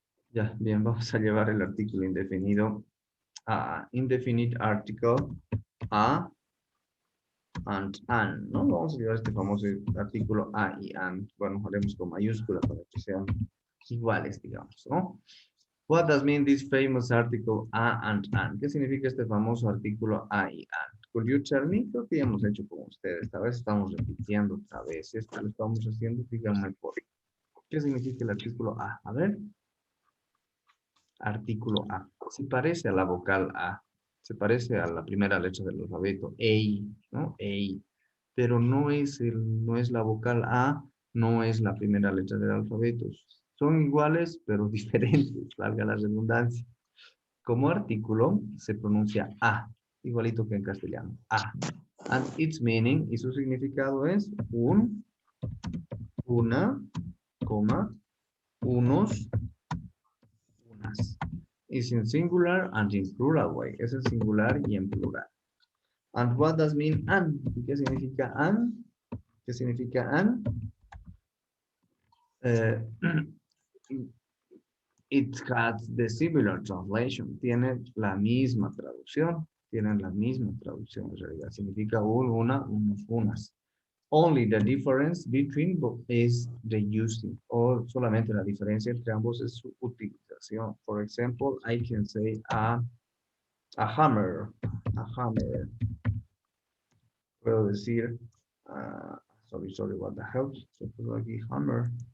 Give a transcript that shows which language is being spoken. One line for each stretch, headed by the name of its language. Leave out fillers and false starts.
Spanish: Ya, bien, vamos a llevar el artículo indefinido a
English: indefinite article
Spanish: a and an, ¿no? Vamos a llevar este famoso artículo a y and. Bueno, haremos con mayúscula para que sean iguales, digamos, ¿no?
English: What does mean this famous article a and an?
Spanish: ¿Qué significa este famoso artículo a y and?
English: Could you tell me?
Spanish: Creo que ya hemos hecho con ustedes. Esta vez estamos repitiendo otra vez. Esto lo estamos haciendo, díganme por qué. ¿Qué significa el artículo a? A ver. Artículo A. Se parece a la vocal A. Se parece a la primera letra del alfabeto. A, ¿no? A. Pero no es la vocal A, no es la primera letra del alfabeto. Son iguales, pero diferentes, valga la redundancia. Como artículo se pronuncia A, igualito que en castellano. A.
English: And its meaning,
Spanish: y su significado es una, coma, unos, unas.
English: Is in singular and in plural way.
Spanish: Es en singular y en plural.
English: And what does mean an?
Spanish: ¿Qué significa an? ¿Qué significa an?
English: Uh, it has the similar translation.
Spanish: Tiene la misma traducción. Tienen la misma traducción en realidad. Significa una, unos, unas.
English: Only the difference between both is the using.
Spanish: O solamente la diferencia entre ambos es su utilización.
English: For example, I can say a hammer. A hammer.
Spanish: Puedo decir
English: Sorry, what the hell.
Spanish: Se puso aquí
English: hammer.